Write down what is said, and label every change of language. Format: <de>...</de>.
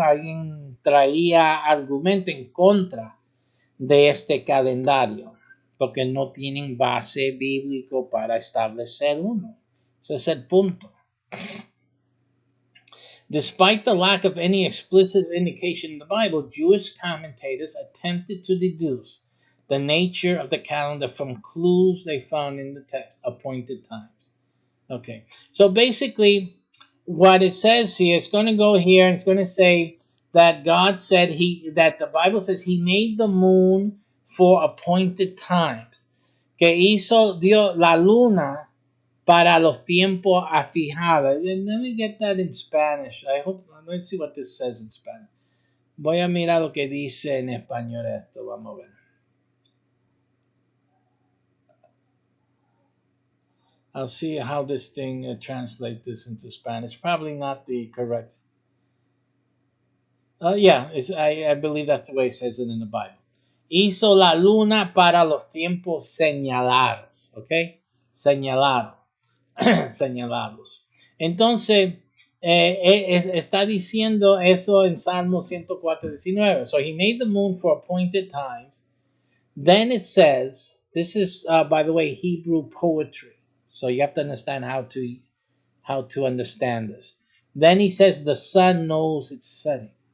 <es>Alguien traía argumento en contra de este calendario, porque no tienen base bíblico para establecer uno. Ese es el punto.</es> <en>Despite the lack of any explicit indication in the Bible, Jewish commentators attempted to deduce the nature of the calendar from clues they found in the text, appointed times. Okay, so basically, what it says here, it's going to go here and it's going to say that God said that the Bible says He made the moon for appointed times.</en> <es>Que hizo Dios la luna para los tiempos afijados.</es> <en>Let me get that in Spanish. Let's see what this says in Spanish.</en> <es>Voy a mirar lo que dice en español esto. Vamos a ver.</es> <en>I'll see how this thing translates this into Spanish. Probably not the correct. Yeah, I believe that's the way it says it in the Bible.</en> <es>Hizo la luna para los tiempos señalados. ¿Ok? Señalado. Señalados. Entonces, está diciendo eso en Salmo 104:19.</es> <en>So he made the moon for appointed times. Then it says, this is, by the way, Hebrew poetry. So you have to understand how to understand this. Then he says the sun knows its setting.</en>